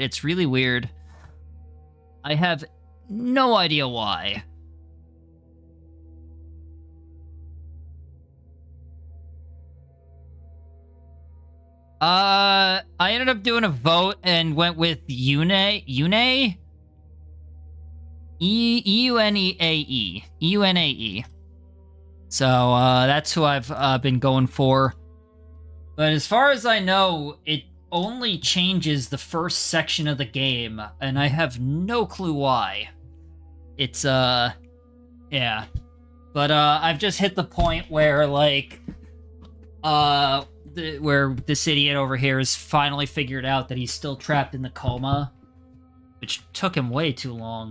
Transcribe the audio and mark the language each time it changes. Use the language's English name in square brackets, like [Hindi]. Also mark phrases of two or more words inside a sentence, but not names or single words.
[English] It's really weird. I have no idea why. I ended up doing a vote and went with Eunae? E-U-N-E-A-E. E-U-N-A-E. So, that's who I've been going for. But as far as I know, it only changes the first section of the game, and I have no clue why. It's, yeah. But, I've just hit the point where, like, where this idiot over here has finally figured out that he's still trapped in the coma, which took him way too long.